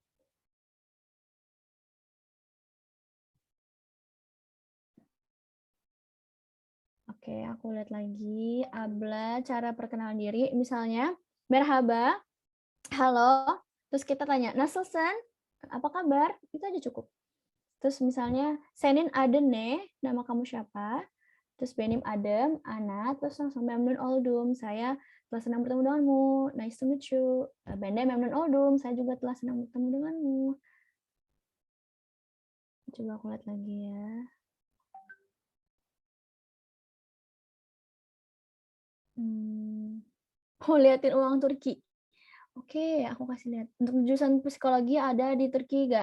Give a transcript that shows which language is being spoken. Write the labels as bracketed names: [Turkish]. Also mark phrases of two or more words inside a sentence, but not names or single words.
[Indonesian] Oke, aku lihat lagi. Abla, cara perkenalan diri. Misalnya, merhaba, halo, terus kita tanya, nasılsın? Apa kabar? Itu aja cukup. Terus misalnya, [Turkish] senin adın ne? [Indonesian] Nama kamu siapa? Terus [Turkish] benim adem, [Indonesian] Ana, terus langsung [Turkish] memnun oldum. [Indonesian] Saya telah senang bertemu denganmu. [English] Nice to meet you. [Turkish] Ben de memnun oldum. [Indonesian] Saya juga telah senang bertemu denganmu. Coba aku lihat lagi ya. Oh, liatin uang Turki. Oke, aku kasih lihat. Untuk jurusan psikologi ada di Turki nggak?